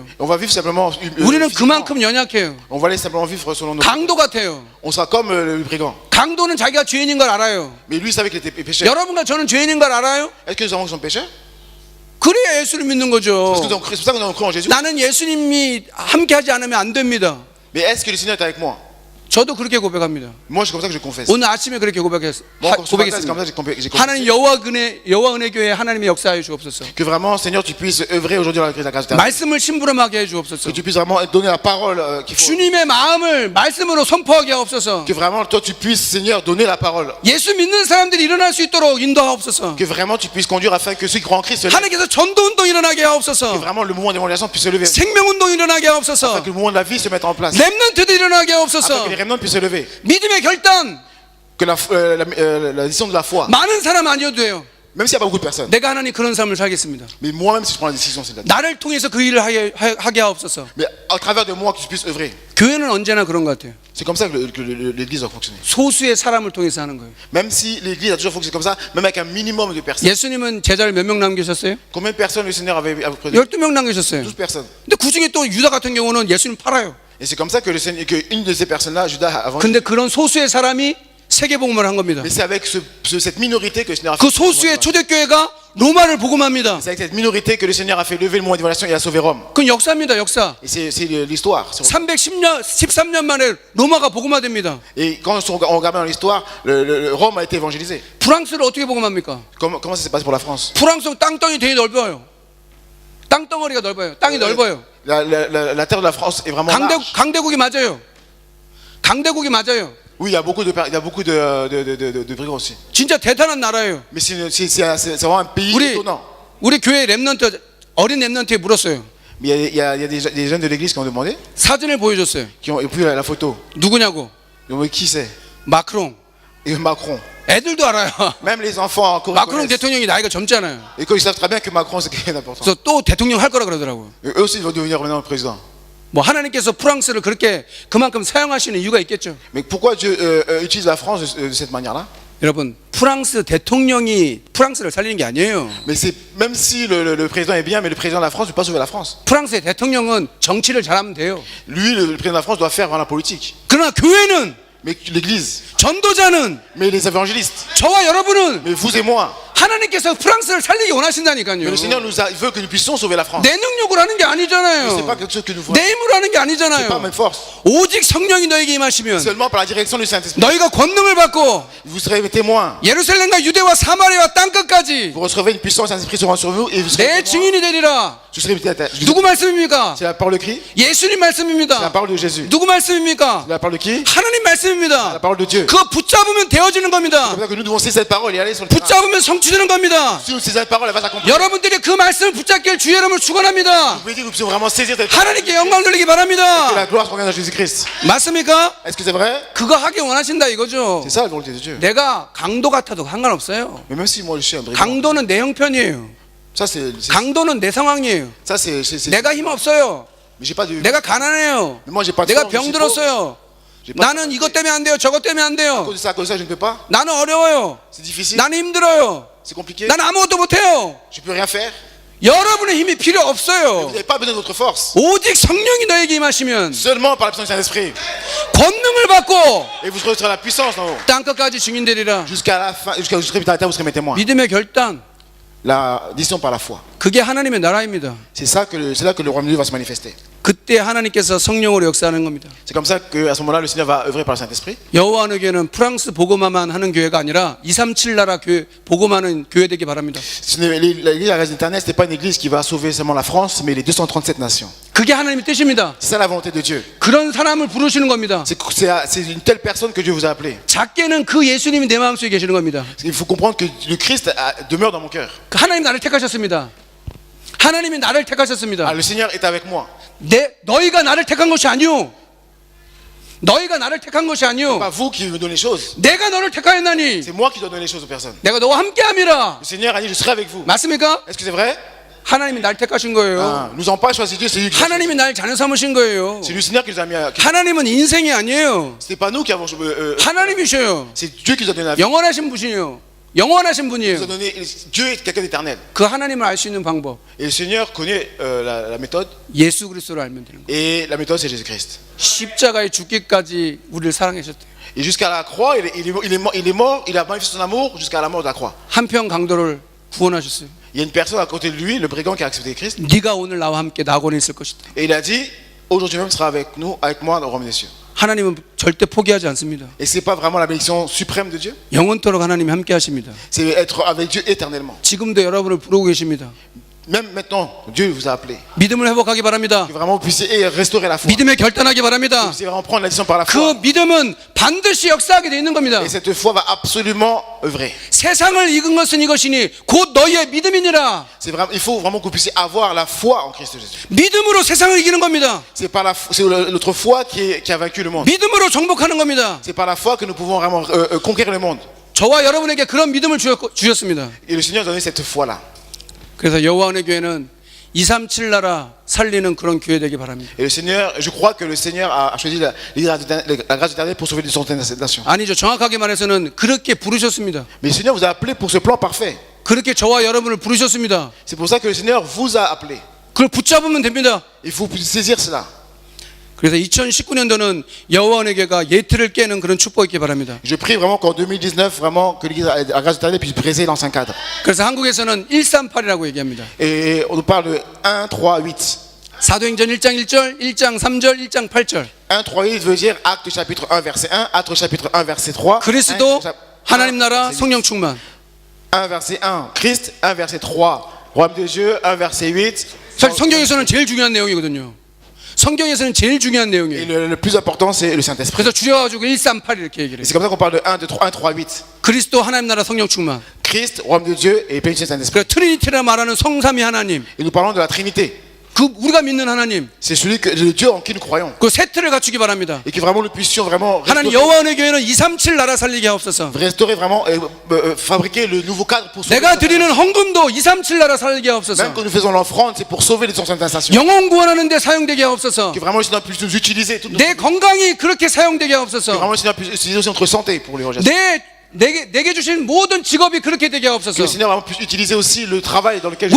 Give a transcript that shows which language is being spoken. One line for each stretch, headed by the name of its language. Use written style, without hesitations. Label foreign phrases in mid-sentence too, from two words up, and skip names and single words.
French: On va vivre simplement.
Korean: 우리는
French: physiquement.
Korean: 그만큼 연약해요.
French: On va aller simplement vivre selon nos.
Korean: 강도 같아요.
French: On sera comme le brigand.
Korean: 강도는 자기가 죄인인 걸 알아요.
French: Mais lui, il savait qu'il était pécheur.
Korean: 여러분과 저는 죄인인 걸 알아요?
French: Est-ce que nous savons qu'ils sont pécheurs?
Korean: 그래야 예수를 믿는
French: Parce que
Korean: 거죠.
French: c'est pour ça que nous avons cru en Jésus.
Korean: 나는 예수님이 함께 하지 않으면 안 됩니다.
French: Mais est-ce que le Seigneur est avec moi?
Korean: 저도 그렇게 고백합니다.
French: Moi, c'est comme ça que je confesse.
Korean: 오늘 아침에 그렇게
French: Moi, comme ce matin, c'est comme
Korean: 고백했습니다.
French: ça que j'ai
Korean: 하나님
French: confessé.
Korean: 여호와 은혜 교회 하나님의 역사해 주옵소서.
French: Que vraiment, Seigneur, tu puisses œuvrer aujourd'hui dans la grâce de ta
Korean: 말씀을 심부름하게 해 주옵소서.
French: Que tu puisses vraiment donner la parole qu'il faut.
Korean: 주님의 마음을 말씀으로 선포하게 하옵소서.
French: Que vraiment, toi, tu puisses, Seigneur, donner la parole.
Korean: 예수 믿는 사람들이 일어날 수 있도록 인도하옵소서.
French: Que vraiment, tu puisses conduire afin que ceux qui croient en Christ se lèvent.
Korean: 하나님께서 전도 운동 일어나게
French: Que
Korean: 하옵소서.
French: vraiment, le mouvement d'évangélisation puisse se lever.
Korean: 생명 운동 일어나게
French: Afin
Korean: 하옵소서.
French: que le mouvement de la vie se mette en place.
Korean: 렘넌트도 일어나게
French: Afin
Korean: 하옵소서.
French: que les remnants puissent se lever.
Korean: 믿음의 결단
French: que la décision de la foi,
Korean: 많은 사람 아니어도 돼요.
French: même s'il n'y a pas beaucoup de personnes,
Korean: 내가 하나님 그런 삶을 살겠습니다.
French: mais moi-même si je prends la décision, c'est là.
Korean: 나를 통해서 그 일을 하게 하옵소서.
French: Mais à travers de moi que tu puisses œuvrer.
Korean: 교회는 언제나 그런 것 같아요.
French: C'est comme ça que l'Église doit fonctionner.
Korean: 소수의 사람을 통해서 하는 거예요.
French: Même si l'Église a toujours fonctionné comme ça, même avec un minimum de personnes.
Korean: 예수님은 제자를 몇 명 남기셨어요?
French: Combien de personnes le Seigneur avait prédit?
Korean: 12명 남기셨어요.
French: 12 personnes.
Korean: 근데 그 중에 또 유다 같은 경우는 예수님 팔아요.
French: Et c'est comme ça que une de ces personnes-là, Judas, avant.
Korean: 근데 그런 소수의 사람이 세계복음을 한 겁니다.
French: Mais c'est avec cette minorité que le Seigneur a
Korean: 그
French: fait.
Korean: 소수의 초대교회가 로마를 복음합니다.
French: C'est avec cette minorité que le Seigneur a fait lever le mont d'évaluation et a sauvé Rome.
Korean: 그건 역사입니다, 역사.
French: Et c'est l'histoire.
Korean: 13년 만에 로마가 복음화됩니다.
French: Et quand on regarde dans l'histoire, Rome a été évangélisé.
Korean: 프랑스를 어떻게 복음합니까?
French: Comment ça s'est passé pour la France?
Korean: 프랑스 땅덩이 되게 넓어요. 땅덩어리가 넓어요. 땅이 넓어요.
French: La terre de la France est vraiment large.
Korean: 강대국이 맞아요. 강대국이 맞아요.
French: Oui, il y a beaucoup de brigands aussi.
Korean: 진짜 대단한 나라예요.
French: Mais c'est vraiment un pays étonnant.
Korean: 우리 교회 렘넌트 어린 렘넌트에 물었어요.
French: Mais il y a des jeunes de l'église qui ont demandé,
Korean: 사진을 보여줬어요.
French: qui ont vu la photo.
Korean: 누구냐고?
French: Ils ont dit qui c'est?
Korean: 마크롱.
French: Et Macron.
Korean: 애들도 알아요.
French: Même les enfants encore.
Korean: 마크롱 대통령이 나이가 젊잖아요.
French: Et ils savent très bien que Macron c'est quelqu'un d'important.
Korean: 그래서 또 대통령 할 거라 그러더라고요.
French: Et eux aussi ils vont devenir maintenant président.
Korean: 뭐 하나님께서 프랑스를 그렇게 그만큼 사용하시는 이유가 있겠죠.
French: Mais pourquoi Dieu utilise la France de cette manière-là?
Korean: 여러분, 프랑스 대통령이 프랑스를 살리는 게 아니에요.
French: Mais c'est même si le président est bien, mais le président de la France ne peut pas sauver la France.
Korean: 프랑스의 대통령은 정치를 잘하면 돼요.
French: Lui, le président de la France doit faire vraiment la politique.
Korean: 그러나 교회는,
French: Mais l'Église,
Korean: 전도자는,
French: mais les évangélistes,
Korean: 저와 여러분은
French: mais vous et moi.
Korean: 하나님께서 프랑스를 살리기
French: Mais
Korean: 원하신다니까요.
French: le Seigneur il veut que nous puissions sauver la France.
Korean: 내 능력으로 하는 게
French: C'est
Korean: 아니잖아요.
French: pas quelque chose que nous faisons.
Korean: 내 힘으로 하는 게
French: C'est pas
Korean: 아니잖아요.
French: même force.
Korean: 오직 성령이 너에게 임하시면
French: Seulement par la direction du Saint-Esprit.
Korean: 너희가 권능을 받고
French: Vous serez témoins.
Korean: 예루살렘과 유대와 사마리아와 땅끝까지
French: Vous recevrez une puissance, Saint-Esprit sera sur vous et vous serez
Korean: 내
French: témoins.
Korean: 증인이 되리라.
French: Je serai
Korean: 누구 말씀입니까?
French: C'est la parole de qui?
Korean: 예수님
French: C'est la
Korean: 말씀입니다.
French: parole de Jésus.
Korean: 누구 말씀입니까?
French: C'est la parole de qui?
Korean: 하나님
French: La
Korean: 말씀입니다.
French: parole de Dieu.
Korean: 그거 붙잡으면 되어지는
French: C'est
Korean: 겁니다.
French: comme ça que nous devons saisir cette parole et aller sur le terrain.
Korean: 붙잡으면 성취되는 겁니다.
French: Si nous saisissons cette parole, elle va s'accomplir.
Korean: 여러분들이 그 말씀을 붙잡길 주의 이름으로 축원합니다.
French: Vous pouvez dire que nous pouvons vraiment saisir cette parole.
Korean: 하나님께 영광 돌리기
French: Que la
Korean: 바랍니다.
French: gloire revienne à Jésus-Christ.
Korean: 맞습니까?
French: Est-ce que c'est vrai?
Korean: 그거 하기 원하신다 이거죠.
French: C'est ça la volonté de Dieu.
Korean: 내가 강도 같아도 상관없어요.
French: Mais même si moi je suis un brigand,
Korean: 강도는 내 형편이에요.
French: ça c'est.
Korean: 강도는 내 상황이에요.
French: Ça c'est.
Korean: 내가 힘 없어요.
French: Mais j'ai pas de.
Korean: 내가 가난해요.
French: Mais moi j'ai pas de.
Korean: 내가
French: force, je suis
Korean: 병
French: pauvre.
Korean: 들었어요.
French: J'ai pas-
Korean: 나는 이것 때문에 안 돼요. 저것 때문에 안
French: À
Korean: 돼요.
French: cause de ça, je ne peux pas.
Korean: 나는 어려워요.
French: C'est difficile.
Korean: 나는 힘들어요.
French: C'est compliqué.
Korean: 나는 아무것도 못해요.
French: Je peux rien faire.
Korean: 여러분의 힘이 필요
French: Vous
Korean: 없어요.
French: n'avez pas besoin de votre force.
Korean: 오직 성령이 너에게 임하시면
French: Seulement par la puissance du Saint-Esprit.
Korean: 권능을 받고
French: Et vous recevrez la puissance en haut.
Korean: 땅끝까지 증인되리라.
French: Jusqu'à la fin, jusqu'à la terre, vous serez mes témoins.
Korean: 믿음의 결단.
French: La décision par la foi.
Korean: 그게 하나님의 나라입니다.
French: C'est là que le royaume de Dieu va se manifester.
Korean: 그때 하나님께서 성령으로 역사하는 겁니다.
French: C'est comme ça qu'à ce moment-là, le Seigneur va œuvrer par le Saint-Esprit.
Korean: 여호와의 교회는 프랑스 복음화만 하는 교회가 아니라 237 나라 교회 복음하는 교회 되기 바랍니다.
French: L'église de la grâce éternelle, ce n'est pas une église qui va sauver seulement la France, mais les 237 nations.
Korean: 그게 하나님의 뜻입니다.
French: C'est ça la volonté de Dieu.
Korean: 그런 사람을 부르시는 겁니다.
French: C'est une telle personne que Dieu vous a appelé.
Korean: 작게는 그 예수님이 내 마음속에 계시는 겁니다.
French: Il faut comprendre que le Christ demeure dans mon cœur.
Korean: 하나님 나를 택하셨습니다. 하나님이 나를 택하셨습니다.
French: Ah, le Seigneur est avec moi.
Korean: 너희가 나를 택한 것이 아니오. 너희가 나를 택한 것이 아니오.
French: Pas vous qui me donnez les choses.
Korean: 내가 너를 택하였나니
French: C'est moi qui dois donner les choses aux personnes.
Korean: 내가 너와 함께함이라.
French: Le Seigneur a dit, je serai avec vous.
Korean: 맞습니까?
French: Est-ce que c'est vrai?
Korean: 하나님이 날 택하신 거예요.
French: Ah, nous n'avons pas choisi Dieu, c'est lui qui nous a choisi.
Korean: 하나님이 날 자녀 삼으신 거예요.
French: C'est le Seigneur qui nous a mis à.
Korean: 하나님은 인생이 아니에요.
French: Ce n'est pas nous qui avons.
Korean: 하나님이셔요.
French: C'est Dieu qui nous a donné la vie.
Korean: 영원하신 분이에요. 영원하신
French: Il nous
Korean: 분이에요.
French: a donné. Dieu est quelqu'un d'éternel.
Korean: 그 하나님을 알 수 있는 방법
French: Et le Seigneur connaît la méthode.
Korean: 예수 그리스도를 알면 되는 거예요.
French: Et la méthode, c'est Jésus-Christ.
Korean: 십자가에 죽기까지 우리를 사랑하셨대요.
French: Et jusqu'à la croix, il est mort, il a manifesté son amour jusqu'à la mort de la croix.
Korean: 한평 강도를 구원하셨어요.
French: Il y a une personne à côté de lui, le brigand qui a accepté Christ.
Korean: 네가 오늘 나와 함께 낙원에 있을 것이다.
French: Et il a dit, aujourd'hui même, tu seras avec moi dans le royaume des cieux.
Korean: 하나님은 절대 포기하지 않습니다.
French: Et c'est pas vraiment la bénédiction suprême de Dieu.
Korean: 영원토록 하나님이 함께 하십니다.
French: C'est être avec Dieu éternellement.
Korean: 지금도 여러분을 부르고 계십니다.
French: Même maintenant, Dieu vous a appelé.
Korean: 믿음을 회복하기 바랍니다.
French: Que vraiment vous puissiez restaurer la foi.
Korean: 믿음에 결단하기
French: Vous
Korean: 바랍니다.
French: puissiez vraiment prendre la décision par la
Korean: 그
French: foi.
Korean: 믿음은 반드시 역사하게 돼 있는 겁니다.
French: Et cette foi va absolument œuvrer.
Korean: 세상을 이긴 것은 이것이니 곧 너희의 믿음이니라.
French: C'est vraiment, il faut vraiment que vous puissiez avoir la foi en Christ Jésus.
Korean: 믿음으로 세상을 이기는 겁니다.
French: C'est par c'est notre foi qui a vaincu le monde.
Korean: 믿음으로 정복하는 겁니다.
French: C'est par la foi que nous pouvons vraiment conquérir le monde.
Korean: 저와 여러분에게 그런 믿음을 주셨습니다.
French: Et le Seigneur a donné cette foi-là.
Korean: 그래서 여호와의 교회는 237 나라 살리는 그런 교회 되기 바랍니다.
French: Et le Seigneur, je crois que le Seigneur a choisi la grâce éternelle pour sauver les nations.
Korean: 아니죠. 정확하게 말해서는 그렇게 부르셨습니다.
French: Mais le Seigneur vous a appelé pour ce plan parfait.
Korean: 그렇게 저와 여러분을 부르셨습니다.
French: C'est pour ça que le Seigneur vous a appelé.
Korean: 그걸 붙잡으면 됩니다.
French: Il faut saisir cela.
Korean: 그래서 2019년도는 여호와의 교회가 예틀을 깨는 그런 축복이 있기 바랍니다.
French: Je prie vraiment qu'en 2019, vraiment que l'Église à la grâce éternelle puisse briser l'ancien cadre.
Korean: 그래서 한국에서는 138이라고 얘기합니다.
French: Et on nous parle de 1, 3, 8.
Korean: 사도행전 1장 1절, 1장 3절, 1장 8절.
French: 1, 3, 8 veut dire Acte chapitre 1, verset 1, Acte chapitre 1, verset 3.
Korean: 그리스도, 하나님 나라, 성령 충만.
French: 1, verset 1, Christ, 1, verset 3, Royaume de Dieu, 1, verset 8.
Korean: 사실 성경에서는 제일 중요한 내용이거든요. 성경에서는 제일 중요한
French: Et
Korean: 내용이에요.
French: le plus important, c'est le Saint-Esprit.
Korean: 그래서 줄여가지고 138 이렇게 얘기를
French: Et
Korean: 해요.
French: c'est comme ça qu'on parle de 1, 3, 8.
Korean: 그리스도, 하나님 나라, 성령 충만.
French: Christ, Royaume de Dieu et plénitude du Saint-Esprit.
Korean: 그래서 트리니티라 말하는 성삼위 하나님.
French: Et nous parlons de la Trinité.
Korean: 그 우리가 믿는 하나님.
French: C'est le Dieu en qui nous croyons.
Korean: 그 세트를 갖추기 바랍니다.
French: Et que vraiment nous puissions vraiment
Korean: 하나님 여호와의 교회는 237 나라 살리게 하옵소서.
French: restaurer vraiment, fabriquer le nouveau cadre pour sauver.
Korean: 내가 드리는 헌금도 237 나라 살리게 하옵소서.
French: Même quand nous faisons l'offrande, c'est pour sauver les anciennes nations.
Korean: 영혼 구원하는 데 사용되게 하옵소서.
French: Que vraiment le Seigneur puisse nous utiliser.
Korean: 내 건강이 그렇게 사용되게
French: Que
Korean: 하옵소서.
French: vraiment le Seigneur puisse utiliser aussi notre santé pour l'évangélisation.
Korean: 내게 주신 모든 직업이 그렇게 되게
French: Que
Korean: 하옵소서.
French: le Seigneur vraiment puisse utiliser aussi le travail dans lequel je